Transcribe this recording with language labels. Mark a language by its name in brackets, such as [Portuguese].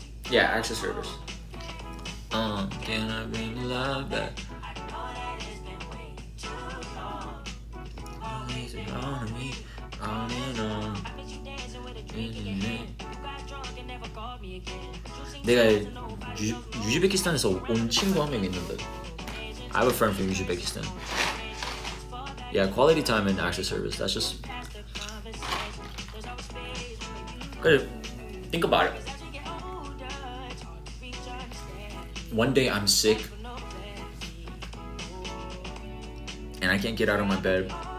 [English] Yeah, acts of service. Can I bring the love back? I know that it's been waiting too long. Always around me, on and on. I bet you dancing with a drink in your hand. You got drunk and never called me again. [Korean] 내가 우즈베키스탄에서 온 친구 한 명 있는데. [English] I have a friend from Uzbekistan. Yeah, quality time and acts of service. That's just. Think about it. One day I'm sick and I can't get out of my bed.